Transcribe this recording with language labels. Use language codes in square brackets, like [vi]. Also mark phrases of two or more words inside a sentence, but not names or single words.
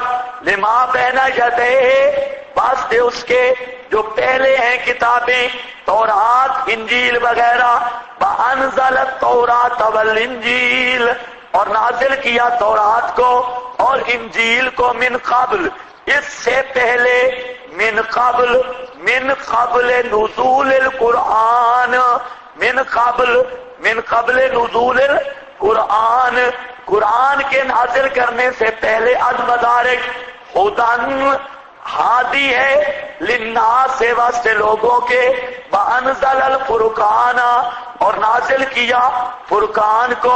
[ar] لما بین یدیہ، [ur] واسطے اس کے جو پہلے ہیں کتابیں، تورات، انجیل وغیرہ. [ar] وانزل التوراۃ والانجیل، [ur] اور نازل کیا تورات کو اور انجیل کو. [ar] من قبل، [ur] اس سے پہلے، [ar] من قبل نزول القرآن، من قبل نزول القرآن، [ur] قرآن کے نازل کرنے سے پہلے. المدارک، ہدن، ہادی ہے، للناس، سے واسطے لوگوں کے. [ar] وانزل الفرقان، [ur] اور نازل کیا فرقان کو.